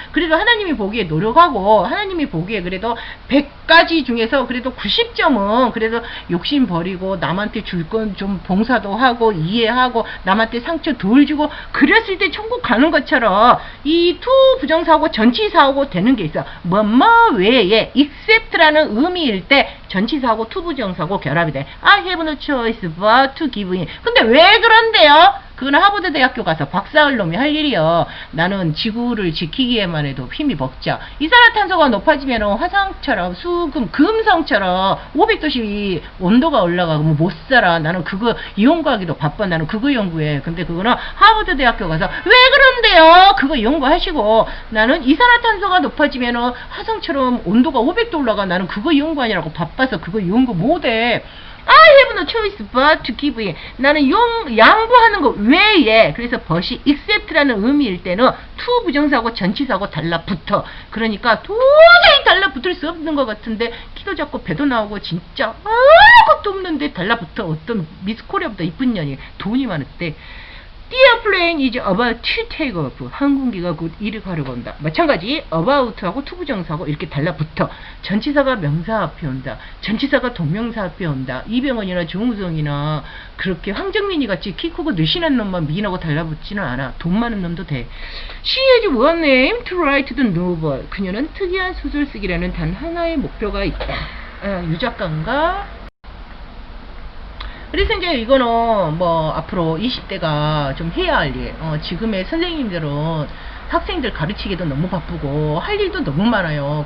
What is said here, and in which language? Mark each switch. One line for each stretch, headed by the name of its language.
Korean: 그래도 하나님이 보기에 노력하고 하나님이 보기에 그래도 100가지 중에서 그래도 90점은 그래도 욕심 버리고 남한테 줄 건 좀 봉사도 하고 이해하고 남한테 상처 덜 주고 그랬을 때 천국 가는 것처럼 이 투 부정사고 전치사고 되는 게 있어. 뭐뭐 외에 except라는 의미일 때 전치사고 투 부정사고 결합이 돼.
English: I have no choice but to give in.
Korean: 근데 왜 그런데요? 그건 하버드 대학교 가서 박사할 놈이 할 일이요. 나는 지구를 지키기에만 해도 힘이 벅차. 이산화탄소가 높아지면 화성처럼 수금, 금성처럼 500도씨 온도가 올라가고 못 살아. 나는 그거 연구하기도 바빠. 나는 그거 연구해. 근데 그거는 하버드 대학교 가서 왜 그런데요? 그거 연구하시고 나는 이산화탄소가 높아지면 화성처럼 온도가 500도 올라가. 나는 그거 연구하느라고 바빠서 그거 연구 못해.
English: I have no choice but to give in.
Korean: 나는 양보하는 거 외에. 그래서 but이 except라는 의미일 때는 to 부정사고 전치사고 달라붙어. 그러니까 도저히 달라붙을 수 없는 것 같은데 키도 작고 배도 나오고 진짜 아무것도 없는데 달라붙어. 어떤 미스코리아보다 이쁜 년이 돈이 많았대.
English: The airplane is about to take off.
Korean: 항공기가 곧 이륙하려고 온다. 마찬가지 about하고 to 부정사고 이렇게 달라붙어. 전치사가 명사 앞에 온다. 전치사가 동명사 앞에 온다. 이병헌이나 조웅성이나 그렇게 황정민이 같이 키 크고 늘씬한 놈만 미인하고 달라붙지는 않아. 돈 많은 놈도 돼.
English: She has one aim to write the novel.
Korean: 그녀는 특이한 소설 쓰기라는 단 하나의 목표가 있다. 유작가인가? 그래서 이제 이거는 뭐 앞으로 20대가 좀 해야 할 일. 지금의 선생님들은 학생들 가르치기도 너무 바쁘고 할 일도 너무 많아요.